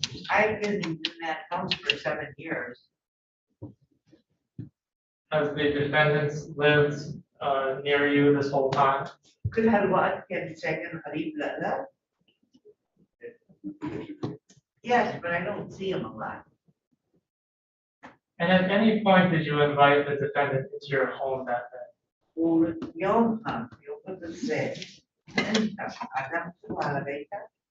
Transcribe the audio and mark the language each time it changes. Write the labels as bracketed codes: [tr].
[en] I've been in that house for 7 years. Has the defendant lived near you this whole time? [ar] كل هالوقت كان ساكن قريب لنا. [en] Yes, but I don't see him a lot. And at any point did you invite the defendant into your home that day? [ar] يوم السبت أنت عزمته على بيتك?